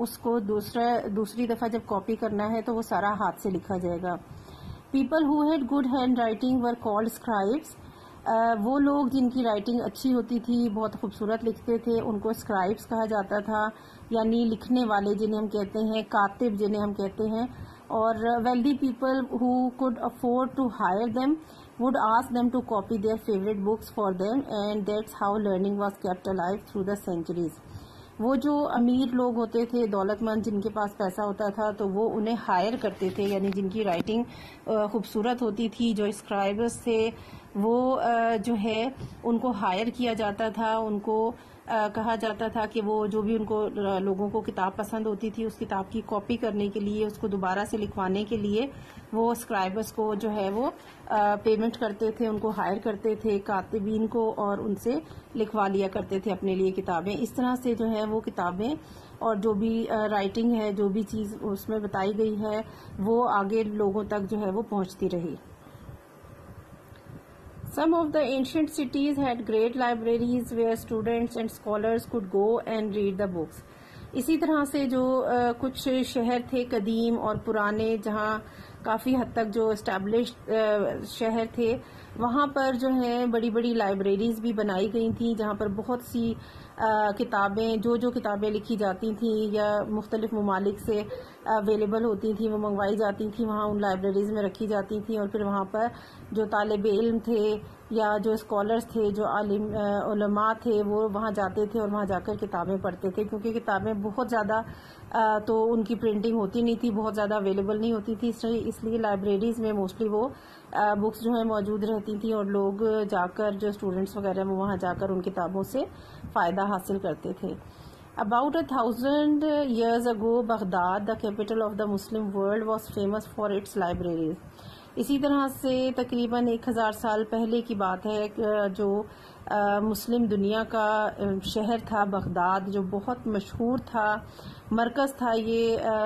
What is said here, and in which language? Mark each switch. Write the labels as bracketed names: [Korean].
[Urdu] اس کو دوسری دفعہ جب کاپی کرنا ہے تو وہ سارا ہاتھ سے لکھا جائے گا. [English] People who had good handwriting were called scribes. [Urdu] وہ لوگ جن کی رائٹنگ اچھی ہوتی تھی، بہت خوبصورت لکھتے تھے، ان کو اسکرائبس کہا جاتا تھا، یعنی لکھنے والے جنہیں ہم کہتے ہیں، کاتب جنہیں ہم کہتے ہیں. [English] اور wealthy people who could afford to hire them would ask them to copy their favorite books for them, and that's how learning was kept alive through the centuries. [Urdu] وہ جو امیر لوگ ہوتے تھے، دولت مند، جن کے پاس پیسہ ہوتا تھا، تو وہ انہیں ہائر کرتے تھے، یعنی جن کی رائٹنگ خوبصورت ہوتی تھی، جو اسکرائبرز تھے، وہ جو ہے ان کو ہائر کیا جاتا تھا. ان کو کہا جاتا تھا کہ وہ جو بھی ان کو لوگوں کو کتاب پسند ہوتی تھی، اس کتاب کی کاپی کرنے کے لیے، اس کو دوبارہ سے لکھوانے کے لیے وہ اسکرائبرز کو جو ہے وہ پیمنٹ کرتے تھے، ان کو ہائر کرتے تھے، کاتبین کو، اور ان سے لکھوا لیا کرتے تھے اپنے لیے کتابیں. اس طرح سے جو ہے وہ کتابیں اور جو بھی رائٹنگ ہے، جو بھی چیز اس میں بتائی گئی ہے، وہ آگے لوگوں تک جو ہے وہ پہنچتی رہی. [English] Some of the ancient cities had great libraries where students and scholars could go and read the books. [Urdu] اسی طرح سے جو کچھ شہر تھے قدیم اور پرانے جہاں کافی حد تک جو اسٹیبلشڈ شہر تھے وہاں پر جو ہیں بڑی بڑی لائبریریز بھی بنائی گئی تھیں جہاں پر بہت سی کتابیں جو کتابیں لکھی جاتی تھیں یا مختلف ممالک سے اویلیبل ہوتی تھیں وہ منگوائی جاتی تھیں وہاں ان لائبریریز میں رکھی جاتی تھیں اور پھر وہاں پر جو طالب علم تھے یا جو اسکالرز تھے جو علماء تھے وہ وہاں جاتے تھے اور وہاں جا کر کتابیں پڑھتے تھے کیونکہ کتابیں بہت زیادہ تو ان کی پرنٹنگ ہوتی نہیں تھی بہت زیادہ اویلیبل نہیں ہوتی تھی اس لیے لائبریریز میں موسٹلی وہ بکس جو ہیں موجود رہتی تھیں اور لوگ جا کر جو اسٹوڈنٹس وغیرہ وہ وہاں جا کر ان کتابوں سے فائدہ حاصل کرتے تھے. [English] About 1,000 years ago, Baghdad, the capital of the Muslim world, was famous for its libraries. [Urdu] اسی طرح سے تقریباً 1000 سال پہلے کی بات ہے جو مسلم دنیا کا شہر تھا بغداد جو بہت مشہور تھا مرکز تھا یہ